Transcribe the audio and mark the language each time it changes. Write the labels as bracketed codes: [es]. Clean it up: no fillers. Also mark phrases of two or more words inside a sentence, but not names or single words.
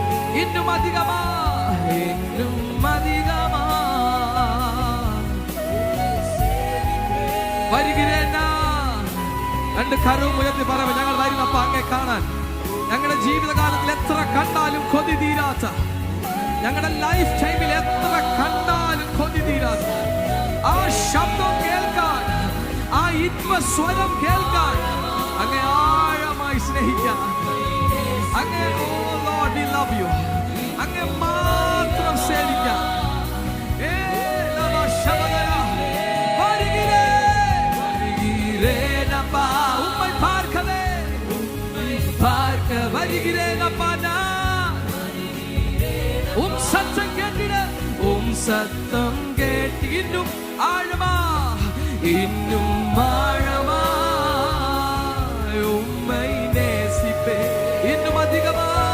[ta] இன்னும் அதிகமா, இன்னும் அதிகமா வருகிறேன் நான். [ml] രണ്ട് കരവും ഉയർത്തി പറയാം, ഞങ്ങൾ വരും അപ്പ അങ്ങേ കാണാൻ. ഞങ്ങളുടെ ജീവിതകാലത്തിൽ എത്ര കണ്ടാലും കൊതി തീരാത്ത, ഞങ്ങളുടെ ലൈഫ് ടൈമിൽ എത്ര കണ്ടാലും കൊതി തീരാത്ത ആ ശബ്ദം കേൾക്കാൻ, ആ സ്വരം കേൾക്കാൻ, അങ്ങേ ആഴമായി സ്നേഹിക്കാൻ, അങ്ങേ [en] O Lord we love you, [ml] അങ്ങേ മാത്രം സേവിക്കാൻ. [ta] உம்மை பார்க்கவே, பார்க்க வருகிறேன் அப்பா நான். உம் சத்தம் கேட்டிட, உம் சத்தம் கேட்டு இன்னும் ஆழமா, இன்னும் ஆழமா உம்மை நேசிப்பே, இன்னும் அதிகமா.